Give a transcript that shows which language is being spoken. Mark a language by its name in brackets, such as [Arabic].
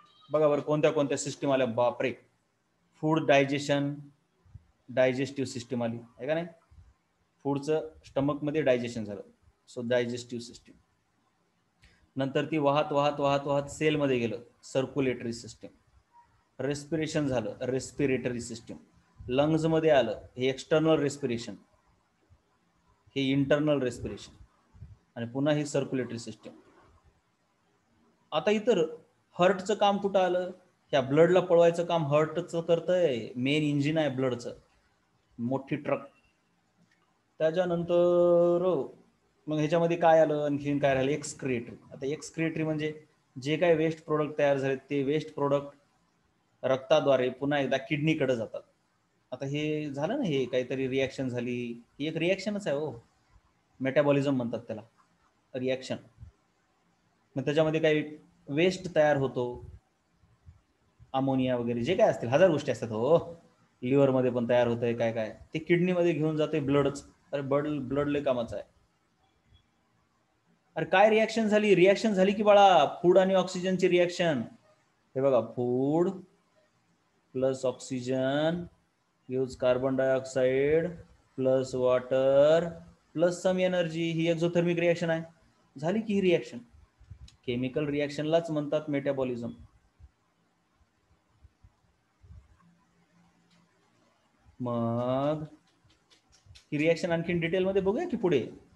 [Marathi] बघा बरं, कोणत्या कोणत्या सिस्टीम आल्या. बापरे, फूड डायजेशन, डायजेस्टिव्ह सिस्टीम आली आहे का नाही? फूडचं स्टमकमध्ये डायजेशन झालं, सो डायजेस्टिव्ह सिस्टीम. नंतर ती वाहत वाहत वाहत वाहत सेलमध्ये गेलं, सर्क्युलेटरी सिस्टीम. रेस्पिरेशन झालं, रेस्पिरेटरी सिस्टीम. लंग्समध्ये आलं, हे एक्सटर्नल रेस्पिरेशन, हे इंटरनल रेस्पिरेशन, आणि पुन्हा ही सर्क्युलेटरी सिस्टीम. आता इतर हार्टचं काम कुठं आलं? ह्या ब्लडला पळवायचं काम हार्टचं करतंय. मेन इंजिन आहे ब्लडचं, मोठी ट्रक. त्याच्यानंतर मग ह्याच्यामध्ये काय आलं, आणखीन काय राहिलं? एक्सक्रिएटरी. आता एक्सक्रिएटरी म्हणजे जे काय वेस्ट प्रोडक्ट तयार झाले, ते वेस्ट प्रोडक्ट रक्ताद्वारे पुन्हा एकदा किडनीकडे जातात. आता हे झालं ना, हे काहीतरी रिॲक्शन झाली, ही एक रिॲक्शनच आहे हो. मेटाबॉलिझम म्हणतात त्याला, रिॲक्शन. मग त्याच्यामध्ये काही वेस्ट तयार होतो, अमोनिया वगैरे जे काय असतील, हजार गोष्टी असतात हो. लिव्हरमध्ये पण तयार होतंय काय काय, ते किडनीमध्ये घेऊन जाते ब्लडच. अरे ब्लड लय कामाचं आहे. अरे काय रिॲक्शन झाली? रिॲक्शन झाली की बाळा, फूड आणि ऑक्सिजनची रिॲक्शन. [English] हे बघा, food plus oxygen gives carbon dioxide plus water plus some energy. [Marathi] ही एक्झोथर्मिक रिॲक्शन आहे. झाली की ही रिॲक्शन. केमिकल रिॲक्शनलाच म्हणतात मेटाबॉलिझम. मग ही रिॲक्शन आणखीन डिटेलमध्ये बघूया की पुढे.